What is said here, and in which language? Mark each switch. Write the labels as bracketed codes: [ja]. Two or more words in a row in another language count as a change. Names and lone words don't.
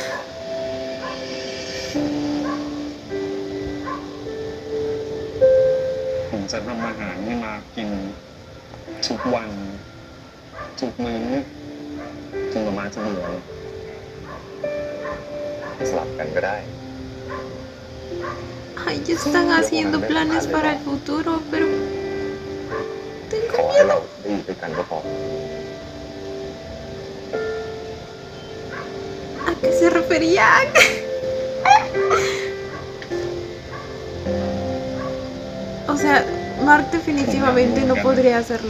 [th] ผมจะทำอาหารให้มากินทุกวัน ทุกมื้อจนประมาณจะเบื่อสลับกันก็ได้ [es] Ay, ya están haciendo planes para el futuro, pero [th] ขอ [es] tengo [th] ให้ [es] miedo. [th] เราได้อยู่ด้วยกันก็พอ [es] ¿A qué se referían? O sea, Mark definitivamente no podría hacerlo.